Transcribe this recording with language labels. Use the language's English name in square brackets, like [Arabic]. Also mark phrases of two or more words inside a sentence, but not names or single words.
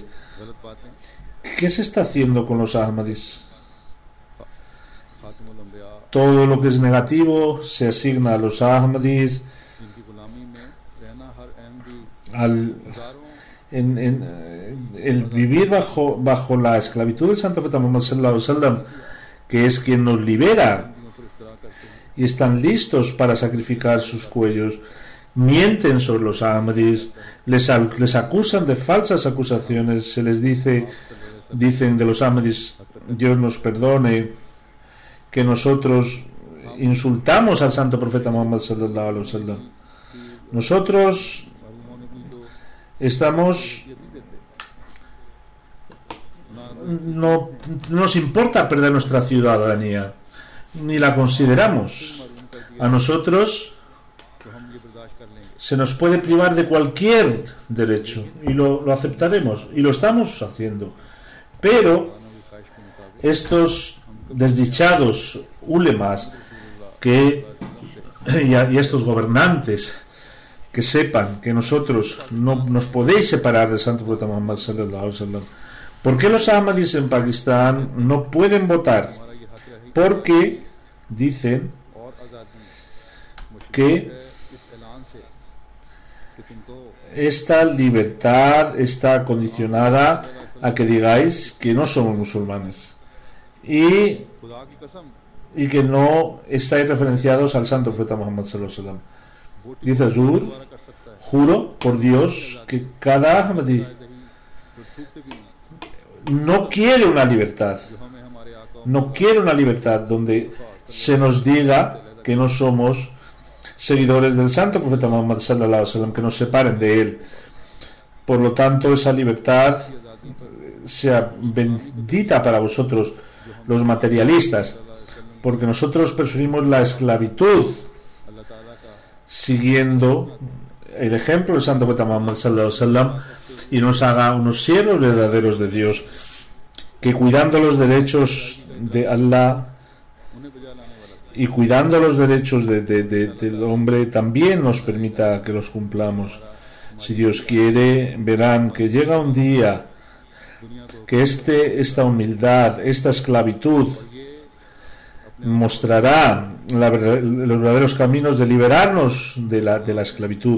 [Spanish] ¿Qué se está haciendo con los Ahmadis? Todo lo que es negativo se asigna a los Ahmadis. El vivir bajo la esclavitud del Santo Profeta Muhammad [Arabic] صلى الله عليه وسلم, [Spanish] que es quien nos libera, y están listos para sacrificar sus cuellos, mienten sobre los Ahmadis, les acusan de falsas acusaciones, se les dicen de los Ahmadis: Dios nos perdone, que nosotros insultamos al Santo Profeta Muhammad [Arabic] صلى الله عليه وسلم. [Spanish] Nosotros no nos importa perder nuestra ciudadanía, ni la consideramos. A nosotros se nos puede privar de cualquier derecho y lo aceptaremos, y lo estamos haciendo. Pero estos desdichados ulemas y a estos gobernantes que sepan que nosotros no nos podéis separar del Santo Profeta Muhammad [Arabic] صلى الله عليه وسلم. [Spanish] ¿Por qué los Ahmadis en Pakistán no pueden votar? Porque dicen que esta libertad está condicionada a que digáis que no somos musulmanes y que no estáis referenciados al Santo Profeta Muhammad [Arabic] صلى الله عليه وسلم. [Spanish] Dice Azur, juro por Dios que cada Ahmadi no quiere una libertad donde se nos diga que no somos seguidores del Santo Profeta Muhammad [Arabic] صلى الله عليه وسلم, [Spanish] que nos separen de él. Por lo tanto, esa libertad sea bendita para vosotros, los materialistas, porque nosotros preferimos la esclavitud, siguiendo el ejemplo del Santo Profeta Muhammad [Arabic] صلى الله عليه وسلم, [Spanish] y nos haga unos siervos verdaderos de Dios, que cuidando los derechos de Allah y cuidando los derechos del hombre también nos permita que los cumplamos. Si Dios quiere, verán que llega un día que esta humildad, esta esclavitud mostrará los verdaderos caminos de liberarnos de la esclavitud.